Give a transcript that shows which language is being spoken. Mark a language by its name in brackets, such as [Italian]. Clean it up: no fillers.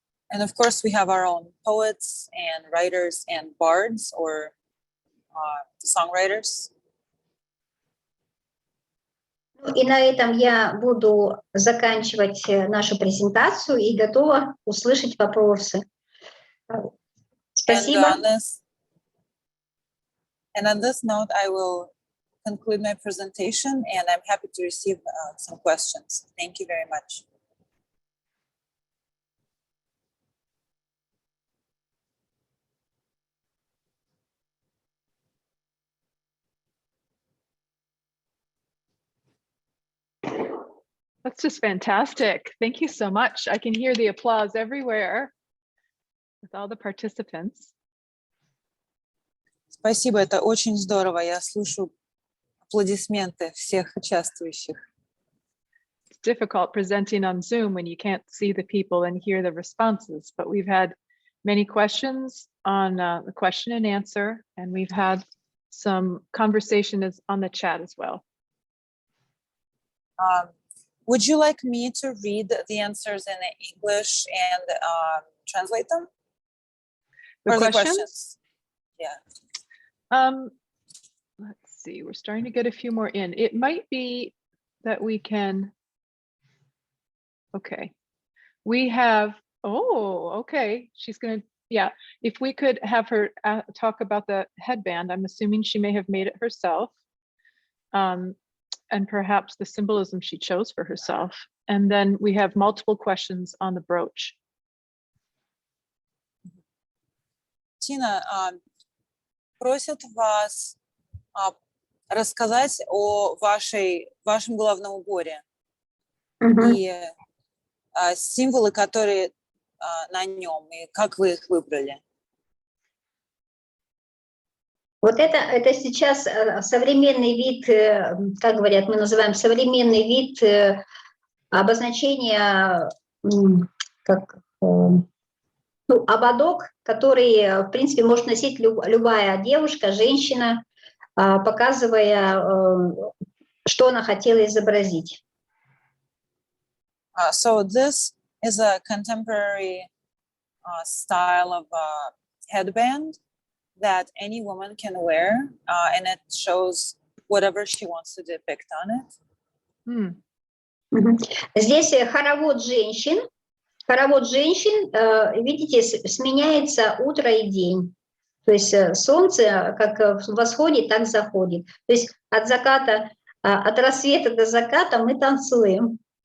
[English] And of course, we have our own poets and writers and bards or songwriters. [Russian] И на этом я буду заканчивать нашу презентацию и готова услышать вопросы. Спасибо. [English] And on this note, I will conclude my presentation, and I'm happy to receive some questions. Thank you very much. That's just fantastic. Thank you so much. I can hear the applause everywhere with all the participants. [Russian] Спасибо, это очень здорово. Я слышу аплодисменты всех участвующих. [English] It's difficult presenting on Zoom when you can't see the people and hear the responses, but we've had many questions on the question and answer, and we've had some conversation on the chat as well. Would you like me to read the answers in English and translate them? The questions? Yeah. Let's see, we're starting to get a few more in. It might be that we can, okay. We have, okay. She's gonna, yeah. If we could have her talk about the headband, I'm assuming she may have made it herself. And perhaps the symbolism she chose for herself. And then we have multiple questions on the brooch. [Russian] Тина, просят вас рассказать о вашем головном уборе и символы, которые на нем, и как вы их выбрали. Вот это сейчас современный вид, как говорят, мы называем современный вид обозначение как ну, ободок, который, в принципе, может носить любая девушка, женщина, показывая, что она хотела изобразить. [English] So this is a contemporary style of headband that any woman can wear, and it shows whatever she wants to depict on it. [Russian] Здесь хоровод женщин. Хоровод женщин, видите, сменяется утро и день. То есть солнце как восходит, так заходит. То есть от заката, от рассвета до заката мы танцуем.